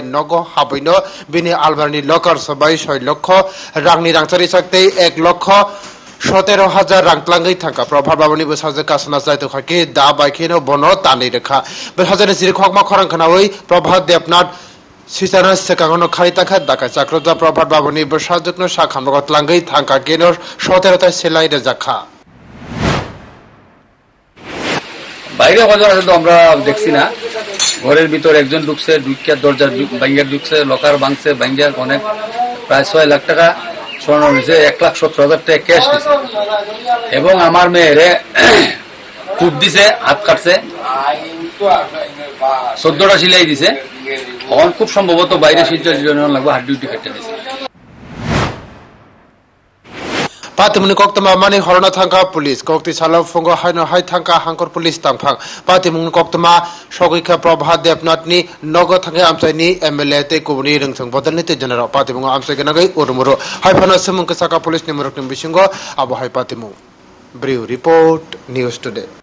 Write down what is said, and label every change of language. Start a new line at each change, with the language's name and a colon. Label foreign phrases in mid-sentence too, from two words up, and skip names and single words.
Kok Borok: नग हाबैनो बिनि आलबारनि लकार सबाय 6 लक्ष रांनि रांचारि सकते 1 लक्ष 17,000 रांक्लांगै थांका प्रभा बाबनि बसाजों कासना जायतो खाके दाबाय खेनो बनो तानै रेखा बसाजों जिरि खकमा खरांखनावै प्रभा देवनाथ सिसाना सेकांगनो खारिताखा दाका चाक्रजा प्रभा बाबनि बसाजोंनो साखामगत लांगै थांका केनो
Bangla: 17টা সেলাই
Kok Borok: রেজাখা
Bangla: বাইরে কজন আছে তো আমরা দেখছি না ঘরের ভিতর একজন ঢুকছে দুইটা দরজা ভাঙিয়া ঢুকছে লকার ভাঙছে ভাঙিয়া অনেক প্রায় 6 লাখ টাকা স্বর্ণ নিছে 1,70,000 টাকা ক্যাশ দিছে এবং আমার মেয়েরে খুব দিছে হাত কাটছে 14টা সিলাই দিছে এখন খুব সম্ভবত বাইরে সিজন লাগবে হাত ডিউটি কেটে দিছে
Kok Borok: पातिमुनि कक्तमा मानि हरना थांका पुलिस कक्ति सालाव फंगो हायनो हाय थांका हांकर पुलिस तांफां पातिमुनि कक्तमा सगैखा प्रभा देवनाथनि नग थांगे आमसाइनि एमएलए ते कुबनि रंथों बदलनि ते जनरा पातिमुनि आमसाइ गनागै उरमुरो हायफाना समंक साका पुलिसनि मुरकनि बिसिंगो आबो हाय पातिमु
English: bureau report news today.